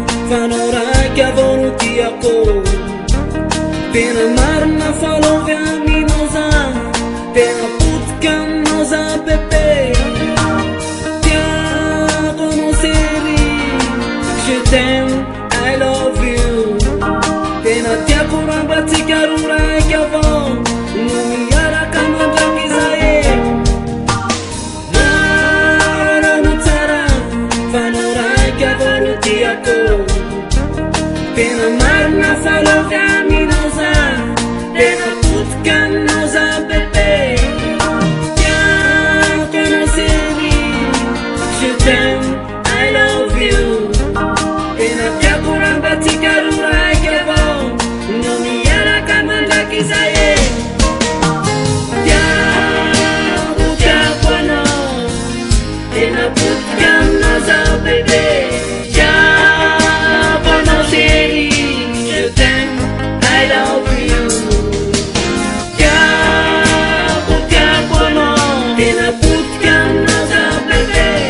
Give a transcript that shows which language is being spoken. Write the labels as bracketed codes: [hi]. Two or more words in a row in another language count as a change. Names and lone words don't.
[mg] fanao raha kiavao no tiako tena marina falovy aminao za tena potika aminao za bebe tiako anao séri [fr] je t'aime [en] I love you [mg] tena tiako raha mba tsika roa raiky avao no miaraka mandraky zay marana tsara fanao raiky avao no tiako tena marina falovy aminao za tena potika aminao za bebe tiako anao séri [fr] je t'aime [en] I love you [mg] tena tiako raha mba tsika roa raiky avao no miaraka mandraky zay tiako anao tena potika aminao za bebe tiako anao séri [fr] je t'aime [en] I love you [mg] tiako anao tena potika aminao za bebe